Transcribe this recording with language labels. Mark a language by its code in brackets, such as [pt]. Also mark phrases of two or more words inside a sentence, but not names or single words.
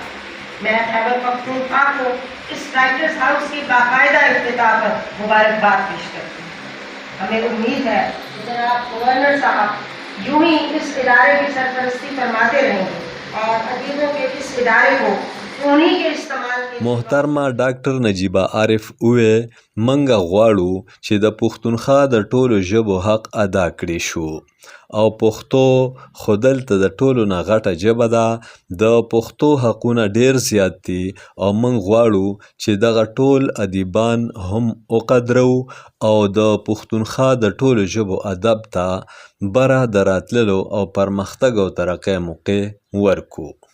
[ur] میں خیبر پختونخوا کو اس [en] writers house [ur] کی باقاعدہ افتتاح پر مبارکباد پیش کرتی ہوں. ہمیں امید ہے کہ جناب گورنر صاحب یوں ہی اس ادارے کی سرپرستی فرماتے رہیں گے اور ادیبوں کے اس ادارے کو انہی کے استعمال کے [ps] محترمه ډاکټر نجیبه عارف ووی منګه غواړو چې د پښتونخوا د ټولو ژبو حق ادا کړی شو او پښتو خو دلته د ټولو نه غټه ژبه ده. د پښتو حقونه ډیر زیات دي او موږ غواړو چې دغه ټول ادیبان هم وقدرو او د پښتونخوا د ټولو ژبو ادب ته بره د راتللو او پرمختګ او ترقۍ موقع ورکو.